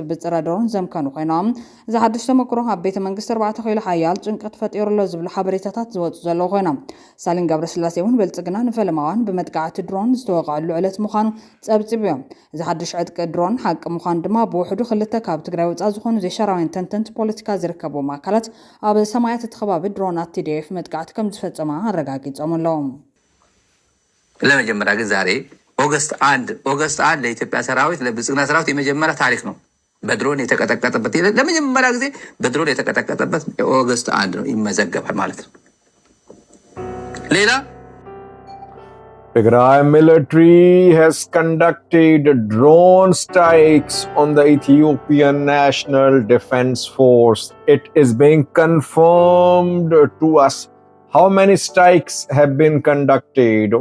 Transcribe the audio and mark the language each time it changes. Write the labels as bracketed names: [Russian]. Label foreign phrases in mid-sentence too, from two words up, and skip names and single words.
[Tigrinya] ብጽረ ድሮን ዘምከኑ ኮይኖም እዚ ሓድሽ ተመክሮ ኣብ ቤተ መንግስቲ 4 ኪሎ ሓያል ጭንቀት ፈጢሩሎ ዝብሉ ሓበሬታታት ዝወጹ ዘለዉ ኮይኖም ሳሊን ገብረስላሴ እውን ብልጽግና ንፈለማዋን ብመጥቃዕቲ ድሮን ዝተወቃዕሉ ዕለት ምዃኑ ጸብጺብ እዮም እዚ ሓድሽ ዕጥቂ ድሮን ሓቂ ምዃኑ ድማ ብውሕዱ ክልተ ካብ ትግራይ ወጻኢ ዝኾኑ ዘይሸራዊን ተንተንቲ ፖለቲካ ዝርከብዎም ኣካላት ኣብ ሰማያት እቲ ከባቢ ድሮናት TDF መጥቃዕቲ ከም ዝፈጸማ ኣረጋጊጾም ኣለዎም [Amharic] ለመጀመሪያ ግን ዛሬ ኦገስት 1 ለኢትዮጵያ ሰራዊት ለብልጽግና ሰራዊት የመጀመሪያ ታሪክ ነው በድሮን የተቀጠቀጠበት ለመጀመሪያ ጊዜ በድሮን የተቀጠቀጠበት ኦገስት 1 ነው ይመዘገባል ማለት ነው ሌላ [English] Tigray military has conducted drone strikes on the Ethiopian National Defense Force. It is being confirmed to us. How many strikes have been conducted?